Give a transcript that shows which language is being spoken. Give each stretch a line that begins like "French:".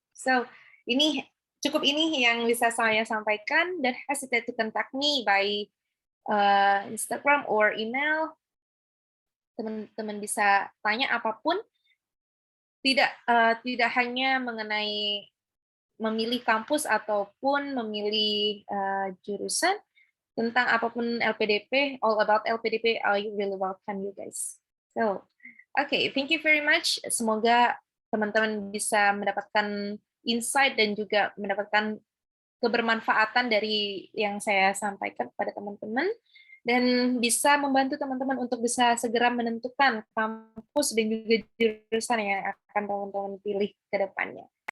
Indonesian: So, cukup ini yang bisa saya sampaikan.
English: Don't hesitate to contact me by Instagram or email.
Indonesian: Teman-teman bisa tanya apapun, tidak hanya mengenai memilih kampus ataupun memilih jurusan, tentang apapun LPDP,
English: all about LPDP, I really welcome you guys. So, okay, thank you very much.
Indonesian: Semoga teman-teman bisa mendapatkan insight dan juga mendapatkan kebermanfaatan dari yang saya sampaikan kepada teman-teman, dan bisa membantu teman-teman untuk bisa segera menentukan kampus dan juga jurusan yang akan teman-teman pilih ke depannya.